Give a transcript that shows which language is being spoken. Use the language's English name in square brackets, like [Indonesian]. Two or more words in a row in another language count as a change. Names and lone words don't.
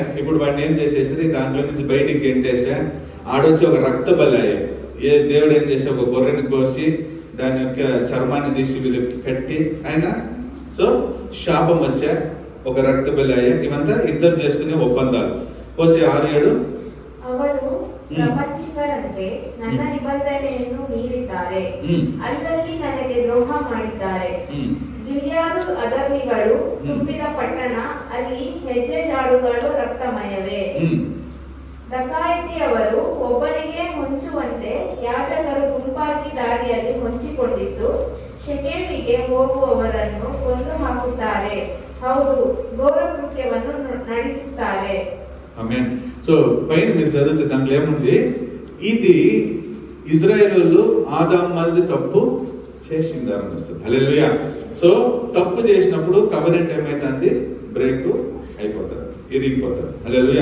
[Telugu] ఇప్పుడు వాడిని ఏం చేసేసి దాంట్లో నుంచి బయటికి గెంటేసా. ఆడొచ్చి ఒక రక్త బలి అయ్యా. దేవుడు ఏం చేసా, ఒక గొర్రెని కోసి దాని యొక్క చర్మాన్ని తీసి పెట్టి ఆయన సో శాపం వచ్చా, ఒక రక్త బలి అయ్యా. ఇవంతా ఇద్దరు చేసుకునే ఒప్పందాలు. 6:7 [Kannada] ಅವರು ಪ್ರಪಂಚಿಕರಂತೆ ನನ್ನ ನಿಬಂಧನೆಯನ್ನು ಮೀರಿದ್ದಾರೆ, ಅಲ್ಲಲ್ಲಿ ನನಗೆ ದ್ರೋಹ ಮಾಡಿದ್ದಾರೆ. ಗಿಲ್ಯಾದು ಅಧರ್ಮಿಗಳು ತುಂಬಿದ ಪಟ್ಟಣ, ಅಲ್ಲಿ ಹೆಜ್ಜೆ ಜಾಡುಗಳು ರಕ್ತಮಯವೇ. ಡಕಾಯಿತಿಯವರು ಒಬ್ಬನಿಗೆ ಹೊಂಚುವಂತೆ ಯಾಜಕರು ಗುಂಪಾಗಿ ದಾರಿಯಲ್ಲಿ ಹೊಂಚಿಕೊಂಡಿದ್ದು ಶೆಕೆಮಿಗೆ ಹೋಗುವವರನ್ನು ಕೊಂದು ಹಾಕುತ್ತಾರೆ. ಹೌದು, ಘೋರ ಕೃತ್ಯವನ್ನು ನಡೆಸುತ್ತಾರೆ. [Telugu] ఆమేన్. సో పైన మీరు చదివితే దాంట్లో ఏముంది? ఇది ఇజ్రాయేలు ఆదాము తప్పు చేసిందారని వస్తుంది. హల్లెలూయా. సో తప్పు చేసినప్పుడు కవెనెంట్ ఏమైతుంది? బ్రేక్ అయిపోతుంది, ఇరిగిపోతుంది. హల్లెలూయా.